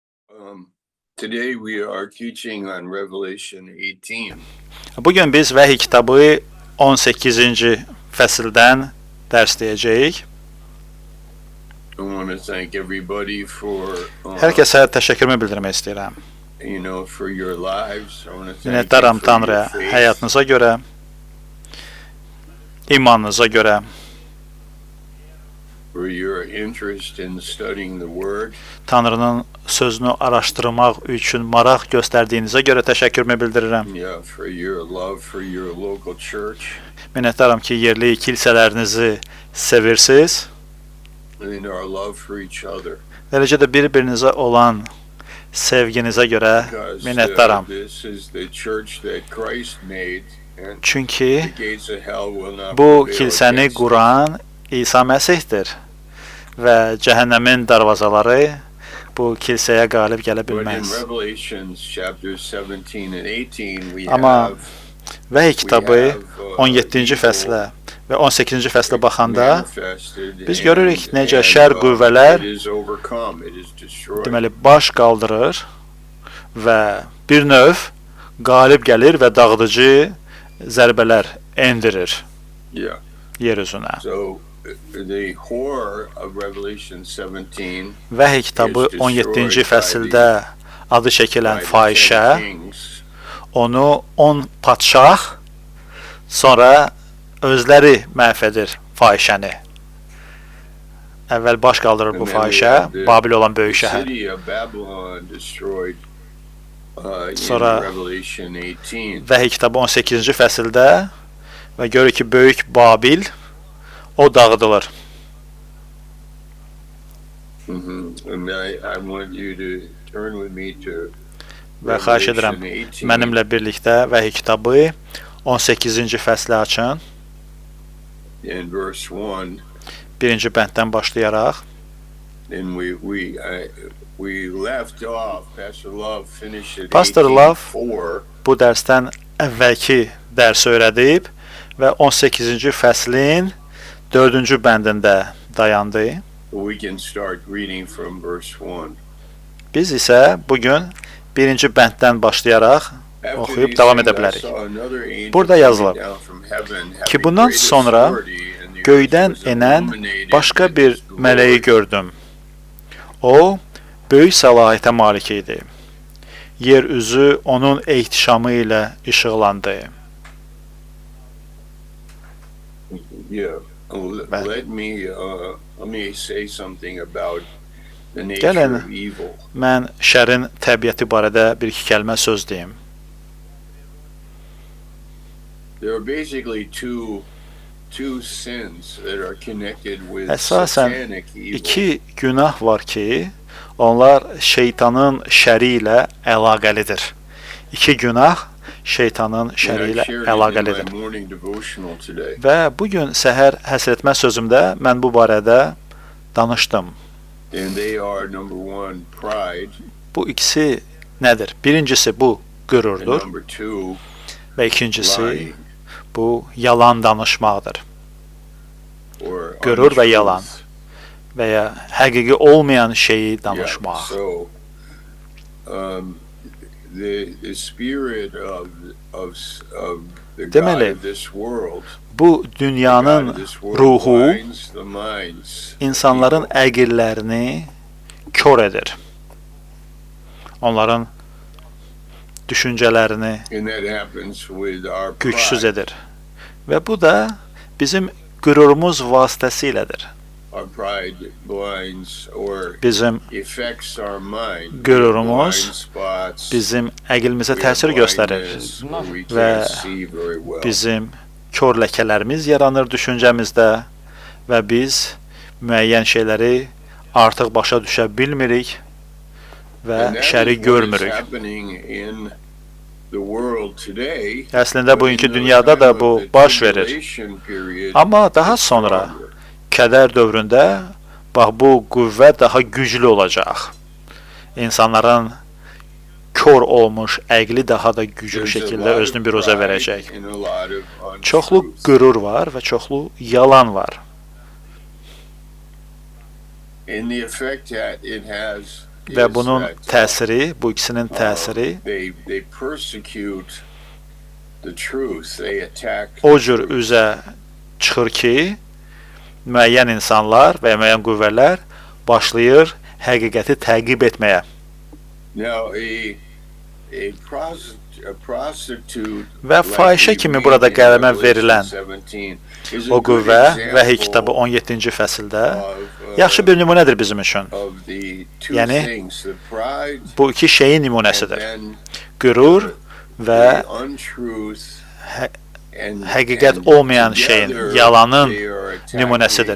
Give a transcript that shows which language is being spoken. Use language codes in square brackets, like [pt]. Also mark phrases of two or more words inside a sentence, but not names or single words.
[en] Today we are teaching on Revelation 18. [az] Bugün biz Vəhiy kitabı 18-ci fəsildən dərsləyəcəyik. [en] I want to thank everybody for [az] Hər kəsə təşəkkürümü bildirmək istəyirəm. [en] For your lives. I want to thank you [az] Minnətdaram [en] for [az] Tanrıya [en] your faith. [az] həyatınıza görə, imanınıza görə, [en] For your interest in studying the Word. [az] Tanrının sözünü araşdırmaq üçün maraq göstərdiyinizə görə təşəkkürümü bildirirəm. [en] For your love for your local church. [az] Minnətdaram ki, yerli kilsələrinizi sevirsiniz. [en] And our love for each other. [az] Eləcə də bir-birinizə olan sevginizə görə minnətdaram. [en] This is the church that Christ made. [az] Çünki [en] The gates of hell will not [az] bu [en] prevail [az] kilsəni [en] against it. [az] quran İsa Məsihdir və cəhənnəmin darvazaları bu kilsəyə qalib gələ [en] But in [az] bilməz. [en] Revelations chapters 17 and 18 we [az] Amma [en] have [az] Vəhiy kitabı 17-ci fəslə və 18-ci fəslə baxanda [en] manifested [az] biz görürük [en] and- [az] necə [en] and, [az] şər qüvvələr [en] it is overcome, it is destroyed. [az] deməli baş qaldırır və bir növ qalib gəlir və dağıdıcı zərbələr endirir [en] Yeah. [az] yer üzünə. [en] So the horror of Revelation 17 [az] Vəhiy kitabı 17-ci fəsildə adı çəkilən [en] by the [az] fahişə [en] 10 kings [az] onu 10 padşah sonra özləri məhv edir fahişəni. Əvvəl baş qaldırır bu [en] and then we [az] fahişə, [en] have the [az] Babil olan böyük şəhər. [en] city of Babylon destroyed in [az] Sonra [en] Revelation 18. [az] Vəhiy kitabı 18-ci fəsildə və görür ki, böyük Babil o dağıdılır. [en] And I want you to turn with me to [az] Və xahiş edirəm, [en] Revelation 18. [az] mənimlə birlikdə Vəhiy kitabı 18-ci fəsli açın. [en] In verse 1, [az] Birinci bənddən başlayaraq. [en] and we left off. Pastor Love finished at Pastor Love 18:4. [az] Bu dərsdən əvvəlki dərs öyrədib və 18-ci fəslin 4-cü bəndində dayandı. [en] We can start reading from verse 1. [az] Biz isə bugün 1-ci bənddən başlayaraq [en] After [az] oxuyub [en] these [az] davam [en] things, [az] edə [en] I [az] bilərik. [en] saw another angel [az] Burada [en] coming [az] yazılıb [en] down from heaven, [az] ki, [en] having [az] bundan [en] great [az] sonra [en] authority, and the earth [az] göydən [en] was [az] enən [en] illuminated [az] başqa [en] with [az] bir [en] his glory. [az] mələyi gördüm. O, böyük səlahiyyətə malik idi. Yer üzü onun ehtişamı ilə işıqlandı. [en] Yeah. [az] Bəli. [en] Let me say something about the nature [az] Gəlin, [en] of evil. [az] mən şərin təbiəti barədə bir-iki kəlmə söz deyim. [en] There are basically two sins that are connected with [az] Əsasən [en] satanic evil. [az] iki günah var ki, onlar şeytanın şəri ilə əlaqəlidir. İki günah şeytanın [en] And [az] şəri [en] I [az] ilə [en] shared it in [az] əlaqəlidir. [en] my morning devotional today. [az] Və bugün səhər həsrətmə sözümdə mən bu barədə danışdım. [en] And they are number one, pride, [az] Bu ikisi nədir? Birincisi bu [en] and [az] qürurdur [en] number two, [az] və ikincisi [en] lying [az] bu yalan danışmaqdır [en] or [az] Qürur və [en] untruth. [az] yalan. və ya həqiqi olmayan şeyi [en] Yeah, [az] danışmaq. [en] so the spirit of the [az] Deməli, [en] God of this world, [az] Bu [en] the God [az] dünyanın [en] of this world [az] ruhu [en] blinds the minds of [az] insanların [en] people. [az] əqillərini kör edir. Onların düşüncələrini [en] And that happens with our [az] gücsüz [en] pride. [az] edir. Və bu da bizim qürurumuz vasitəsilədir. [en] Our pride blinds or [az] Bizim [en] affects our mind. [az] Qürurumuz [en] Blind spots. [az] bizim əqlimizə [en] We have [az] təsir göstərir [en] blindness where we [az] və [en] can't see very well. [az] bizim kör ləkələrimiz yaranır düşüncəmizdə və biz müəyyən şeyləri artıq başa düşə bilmirik və [en] And that [az] şəri [en] is what is [az] görmürük. [en] happening in the world today. [az] Əslində bugünkü [en] But in the [az] dünyada da [en] time [az] bu [en] of the [az] baş verir. [en] tribulation period, [az] Amma daha sonra [en] stronger. [az] kədər dövründə bax bu qüvvə daha güclü olacaq. İnsanların kör olmuş əqli daha da güclü [en] There's a [az] şəkildə [en] lot of [az] özünü biruzə [en] pride [az] verəcək. [en] and a lot of [az] Çoxlu [en] untruth. [az] qürur var və çoxlu yalan var. [en] And the effect that it has [az] və [en] is [az] bunun [en] that, [az] təsiri, bu ikisinin təsiri [en] they persecute the truth. They attack [az] o [en] the [az] cür [en] truth. [az] üzə çıxır ki, müəyyən insanlar və ya müəyyən qüvvələr başlayır həqiqəti təqib etməyə. [en] Now, a prostitute [az] Və fahişə kimi burada qələmə verilən o qüvvə Vəhiy kitabı 17-ci fəsildə yaxşı bir nümunədir bizim üçün. Yəni, bu iki şeyin nümunəsidir. Qürur və həqiqət olmayan şeyin, yalanın nümunəsidir.